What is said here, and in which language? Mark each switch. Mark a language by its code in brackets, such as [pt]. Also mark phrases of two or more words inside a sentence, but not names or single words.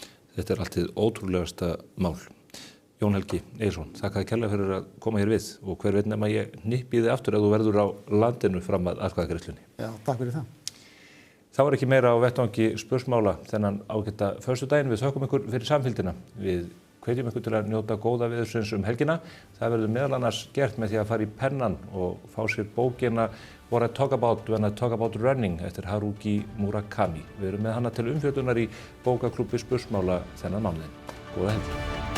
[is] Þetta er alltið ótrúlegasta mál. Jón Helgi Egilsson, þakka þér kærlega fyrir að koma hér við og hver veit nema ég hnippi þig aftur ef þú verður á landinu fram að atkvæðagreiðslunni. Já, takk fyrir það. Það var ekki meira á vettvangi spursmála þennan ágæta föstudaginn. Við þökkum ykkur fyrir samfylgdina. Við hvetjum ykkur til að njóta góða veðursins helgina. Það verður meðal annars gert með því að fara í pennan og fá sér bókina What I Talk About When I Talk About Running eftir Haruki Murakami. Við erum með hana til umfjöllunar í bókaklúbbi spursmála þennan mánuðinn. Góða helgi.